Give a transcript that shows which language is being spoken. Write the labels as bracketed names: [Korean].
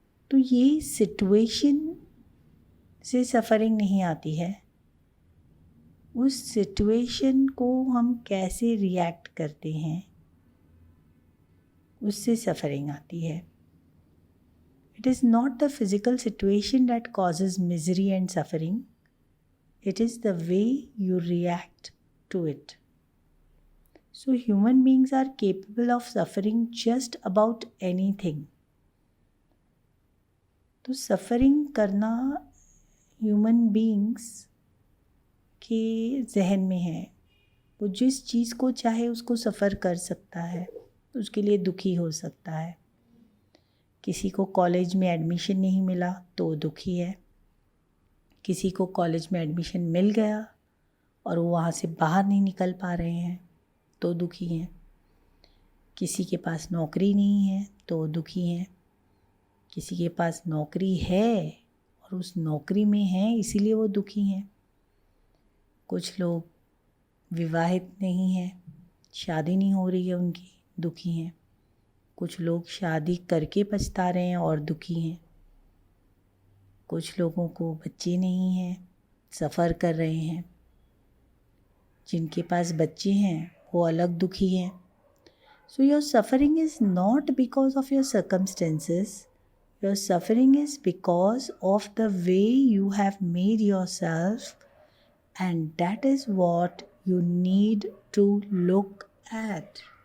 [Hindi] तो ये सिचुएशन से सफ़रिंग नहीं आती है, उस सिचुएशन को हम कैसे रिएक्ट करते हैं उससे सफ़रिंग आती है. [English] It is not the physical situation that causes misery and suffering. It is the way you react to it. So human beings are capable of suffering just about anything. [Hindi] तो suffering करना human beings के जहन में है. वो जिस चीज़ को चाहे उसको सफ़र कर सकता है, उसके लिए दुखी हो सकता है. किसी को कॉलेज में एडमिशन नहीं मिला तो दुखी है. किसी को कॉलेज में एडमिशन मिल गया और वो वहाँ से बाहर नहीं निकल पा रहे हैं तो दुखी हैं। किसी के पास नौकरी नहीं है तो दुखी हैं। किसी के पास नौकरी है और उस नौकरी में है इसीलिए वो दुखी हैं। कुछ लोग विवाहित नहीं हैं, शादी नहीं हो रही है उनकी, दुखी हैं। कुछ लोग शादी करके पछता रहे हैं और दुखी हैं। कुछ लोगों को बच्चे नहीं हैं, सफ़र कर रहे हैं। जिनके पास बच्चे हैं वो अलग दुखी हैं। [English] So your suffering is not because of your circumstances. Your suffering is because of the way you have made yourself, and that is what you need to look at.